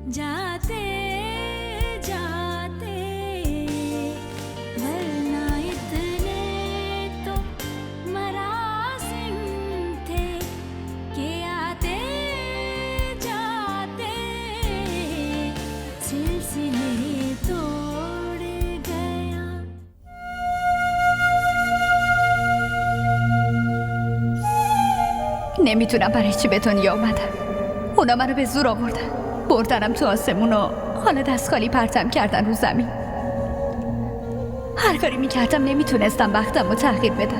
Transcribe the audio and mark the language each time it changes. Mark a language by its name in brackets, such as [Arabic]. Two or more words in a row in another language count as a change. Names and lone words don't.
[Hindi] आते जाते वरना इतने तो मरासिम थे कि आते जाते सिलसिले तोड़ गया. [Persian] نمیتونم برای چی به دنیا اومدم. اونا منو به زور آوردن، بردنم تو آسمون و حالا دست خالی پرتم کردن رو زمین. هر کاری میکردم نمیتونستم وقتم رو تغییر بدم.